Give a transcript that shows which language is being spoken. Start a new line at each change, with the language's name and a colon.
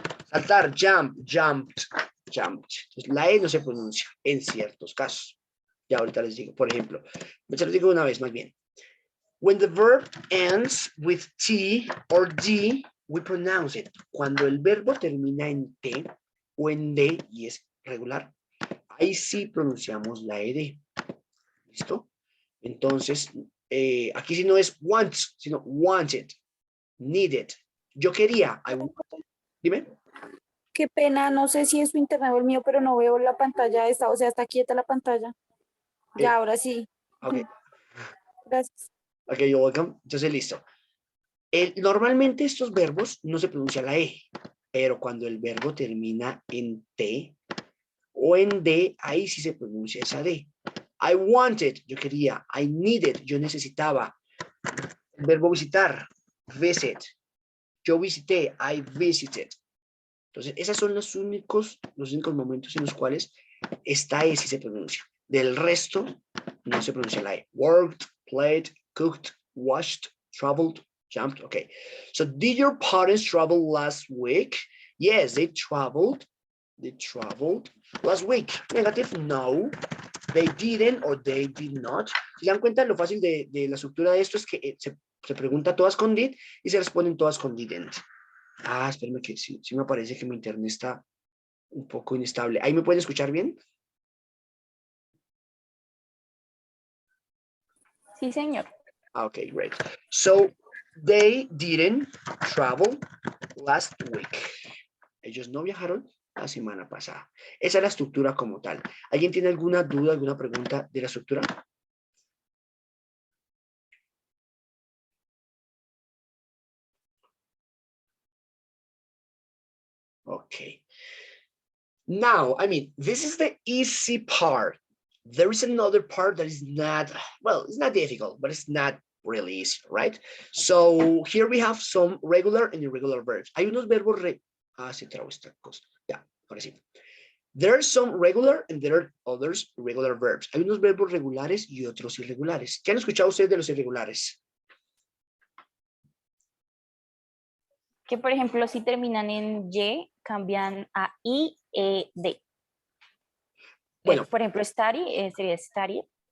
Spanish: Saltar, jumped. Entonces, la E no se pronuncia en ciertos casos. Ya ahorita les digo, por ejemplo, se los digo una vez más bien.
English: When the verb ends with T or D, we pronounce it.
Spanish: Cuando el verbo termina en T o en D y es regular, ahí sí pronunciamos la ED. ¿Listo? Entonces, aquí sí no es wants, sino wanted, needed. Yo quería, dime. Qué pena, no sé si es su internet o el mío, pero no veo la pantalla esta, o sea, está quieta la pantalla. Ya, ahora sí.
English: Ok.
Spanish: Gracias.
English: Ok, you're welcome.
Spanish: Entonces, listo. Normalmente estos verbos no se pronuncia la E, pero cuando el verbo termina en T o en D, ahí sí se pronuncia esa D.
English: I wanted,
Spanish: yo quería.
English: I needed,
Spanish: yo necesitaba. El verbo visitar, visit. Yo visité,
English: I visited.
Spanish: Entonces, esos son los únicos momentos en los cuales esta E sí se pronuncia. Del resto, no se pronuncia la E.
English: Worked, played, cooked, washed, traveled, jumped. Okay. So, did your parents travel last week? Yes, they traveled. Last week. Negative, no. They didn't or they did not.
Spanish: Si se dan cuenta, lo fácil de la estructura de esto es que se pregunta todas con did y se responden todas con didn't. Ah, espérenme que sí me parece que mi internet está un poco inestable. ¿Ahí me pueden escuchar bien? Sí, señor.
English: Okay, great. So, they didn't travel last week.
Spanish: Ellos no viajaron la semana pasada. Esa es la estructura como tal. ¿Alguien tiene alguna duda, alguna pregunta de la estructura?
English: Okay. Now, I mean, this is the easy part. There is another part that is not, well, it's not difficult, but it's not really easy, right? So here we have some regular and irregular verbs.
Spanish: Hay unos verbos sí, traigo esta cosa. Ya, ahora sí.
English: There are some regular and there are others irregular verbs.
Spanish: Hay unos verbos regulares y otros irregulares. ¿Qué han escuchado ustedes de los irregulares? Que por ejemplo, si terminan en Y, cambian a I, E, D. Bueno. Por ejemplo, study sería study.